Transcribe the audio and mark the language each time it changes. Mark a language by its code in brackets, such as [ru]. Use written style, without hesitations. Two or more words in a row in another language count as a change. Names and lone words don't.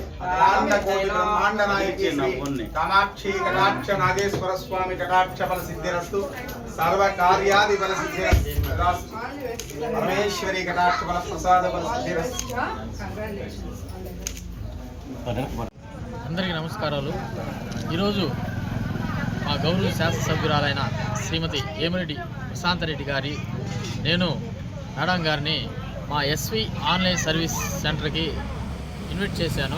[sa] कामाक्षी कटाक्ष नागेश्वर स्वामी कटाक्ष फल सिद्धिरस्तु सर्व कार्यादि फल सिद्धिरस्तु परमेश्वरी कटाक्ष फल प्रसाद फल सिद्धिरस्तु। [te] అందరికీ నమస్కారాలు। ఈరోజు మా గౌరవ శాసనసభ్యురాలైన శ్రీమతి ఏమిరెడ్డి ప్రశాంతరెడ్డి గారి నేను మేడం గారిని మా ఎస్వి ఆన్లైన్ సర్వీస్ సెంటర్కి ఇన్వైట్ చేశాను।